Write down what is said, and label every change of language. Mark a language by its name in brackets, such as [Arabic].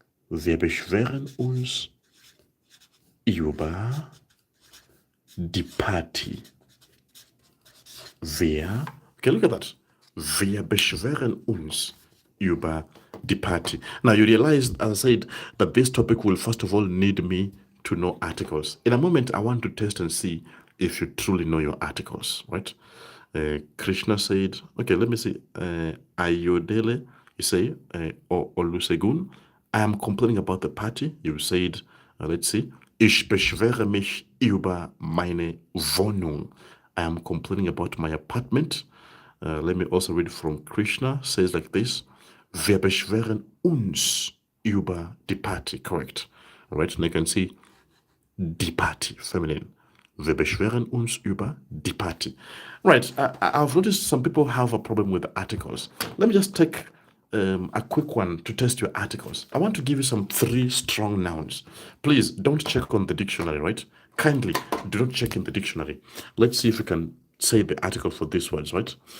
[German] Wir beschweren uns über die Party. Wir, [English] okay, look at that. [German] Wir beschweren uns über die Party. [English] Now you realize, as I said, that this topic will first of all need me to know articles. In a moment, I want to test and see if you truly know your articles, right? Krishna said, okay, let me see. Ayodele, you say, Olusegun, I am complaining about the party. You said, let's see, [German] ich beschwere mich über meine Wohnung. [English] I am complaining about my apartment. Let me also read from Krishna, says like this, [German] wir beschweren uns über die Party, [English] correct? All right, and you can see die Party, feminine. [German] Wir beschweren uns über die Party. [English] Right, I've noticed some people have a problem with the articles. Let me just take a quick one to test your articles. I want to give you some 3 strong nouns. Please don't check on the dictionary, right? Kindly do not check in the dictionary. Let's see if we can say the article for these words, right?